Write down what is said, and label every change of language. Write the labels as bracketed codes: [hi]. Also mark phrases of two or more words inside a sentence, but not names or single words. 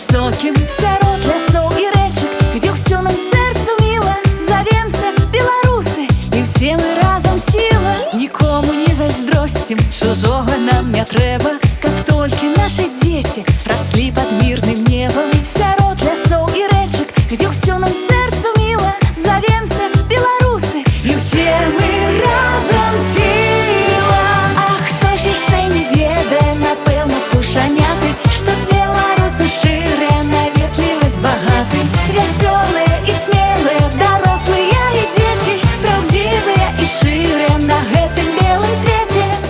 [be] высоким. Сярод лясоў і рэчак, где ўсё нам сэрцу міла, завемся беларусы, і все мы разом сила. Нікому не зайздросцім, чужого нам не трэба, каб толькі нашы дзеці раслі [ru] под мирным небом. [be] Сярод лясоў і рэчак, где ўсё нам сэрцу міла, завемся беларусы, і все мы разом сила. А хто ж яшчэ не ведае, напэўна, птушаняты, што беларусы шчырыя, наветлівасць багаты, вясёлыя і смелыя, дарослыя і дзеці, праўдзівыя і шчырыя на гэтым белым свеце.